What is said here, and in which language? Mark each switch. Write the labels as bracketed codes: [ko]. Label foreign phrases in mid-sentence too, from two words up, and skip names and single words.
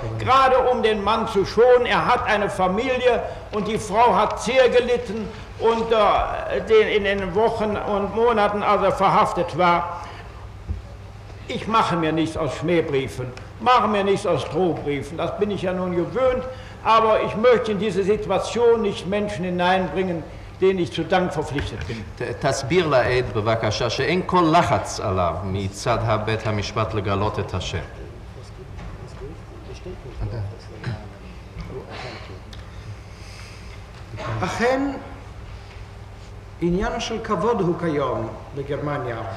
[de] Gerade um den Mann zu schonen, er hat eine Familie und die Frau hat sehr gelitten und in den Wochen und Monaten, als er verhaftet war. Ich mache mir nichts aus Schmähbriefen, mache mir nichts aus Drohbriefen, das bin ich ja nun gewöhnt, aber ich möchte in diese Situation nicht Menschen hineinbringen, denen ich zu Dank verpflichtet bin. [he] תסביר לעד בבקשה שאין כל לחץ עליו מצד בית המשפט לגלות את השם. אכן, עניין של כבוד הוא כיום בגרמניה.